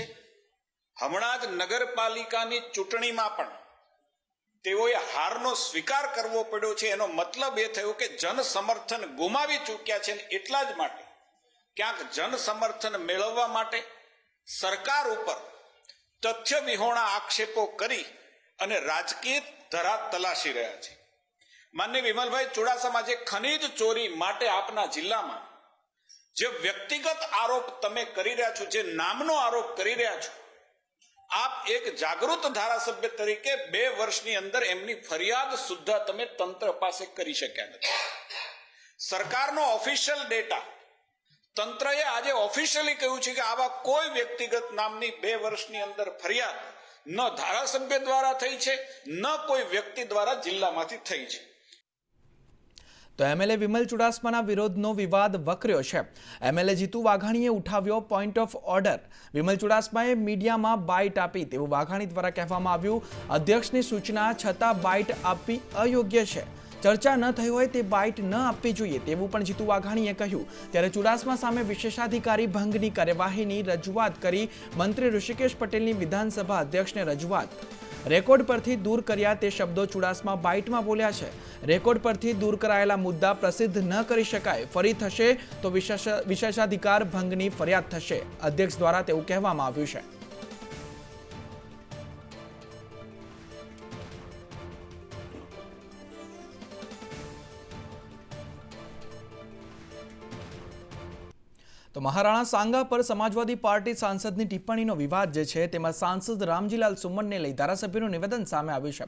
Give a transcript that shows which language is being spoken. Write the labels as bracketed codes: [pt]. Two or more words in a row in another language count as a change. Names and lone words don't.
[gu] હમણાં જ નગરપાલિકાની ચૂંટણીમાં પણ તેઓએ હારનો સ્વીકાર કરવો પડ્યો છે। એનો મતલબ એ થયો કે જન સમર્થન ગુમાવી ચૂક્યા છે। એટલા જ માટે ક્યાંક જન સમર્થન મેળવવા માટે સરકાર ઉપર તથ્ય વિહોણા આક્ષેપો કરી અને રાજકીય ધરા તલાશી રહ્યા છે। માનનીય વિમલભાઈ ચુડાસમા જે ખનિજ ચોરી માટે આપના જિલ્લામાં જે વ્યક્તિગત આરોપ તમે કરી રહ્યા છો, જે નામનો આરોપ કરી રહ્યા છો, આપ એક જાગૃત ધારાસભ્ય તરીકે 2 વર્ષની અંદર એમની ફરિયાદ સુદ્ધા તમે તંત્ર પાસે કરી શક્યા નથી। સરકારનો [en] official data [gu] તંત્રએ આજે ઓફિશિયલી કહ્યું છે કે આવા કોઈ વ્યક્તિગત નામની 2 વર્ષની અંદર ફરિયાદ ન ધારાસભ્ય દ્વારા થઈ છે ન કોઈ વ્યક્તિ દ્વારા જિલ્લામાંથી થઈ છે। તો MLA વિમલ ચુડાસમાના વિરોધનો વિવાદ વકર્યો છે। MLA જીતુ વાઘાણીએ ઉઠાવ્યો [en] point of order. [gu] વિમલ ચુડાસમાએ મીડિયામાં બાઇટ આપી તેવું વાઘાણી દ્વારા કહેવામાં આવ્યું। અધ્યક્ષની સૂચના છતાં બાઇટ આપવી અયોગ્ય છે। ચર્ચા ન થઈ હોય તે બાઇટ ન આપવી જોઈએ તેવું પણ જીતુ વાઘાણીએ કહ્યું। ત્યારે ચુડાસમા સામે વિશેષાધિકારી ભંગની કાર્યવાહીની રજૂઆત કરી મંત્રી ઋષિકેશ પટેલની વિધાનસભા અધ્યક્ષને રજૂઆત। રેકોર્ડ પરથી દૂર કર્યા તે શબ્દો ચુડાસમા બાઇટમાં બોલ્યા છે. રેકોર્ડ પરથી દૂર કરાયેલા મુદ્દા પ્રસિદ્ધ ન કરી શકાય. ફરી થશે તો વિશેષાધિકાર ભંગની ફરિયાદ થશે. અધ્યક્ષ દ્વારા તેવું કહેવામાં આવ્યું છે. તો મહારાણા સાંગા પર સમાજવાદી પાર્ટી સાંસદની ટિપ્પણીનો વિવાદ જે છે તેમાં સાંસદ રામજીલાલ સુમનને લઈ ધારાસભ્યનું નિવેદન સામે આવ્યું છે.